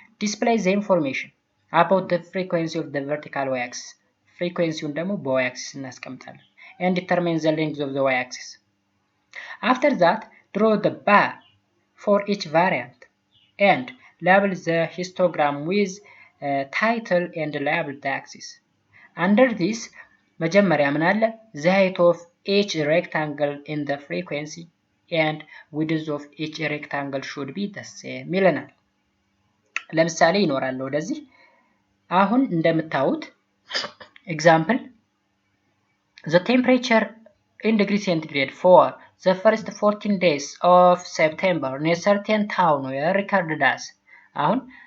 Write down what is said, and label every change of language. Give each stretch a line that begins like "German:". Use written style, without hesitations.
English: display the information about the frequency of the vertical y-axis
Amharic: ፍሪኩዌንሲውን ደግሞ በy-axis እናስቀምጣለን
English: and determine the length of the y-axis. After that draw the bar for each variant and label the histogram with title and label the axis. Under this
Amharic: መጀመሪያ ምን አለ?
English: the height of each rectangle in the frequency and width of each rectangle should be the same
Amharic: ይለናል። ለምሳሌ ይኖራል ወደዚህ አሁን እንደምታዩት
English: example the temperature in degree centigrade for the first 14 days of September in a certain town were recorded as
Amharic: አሁን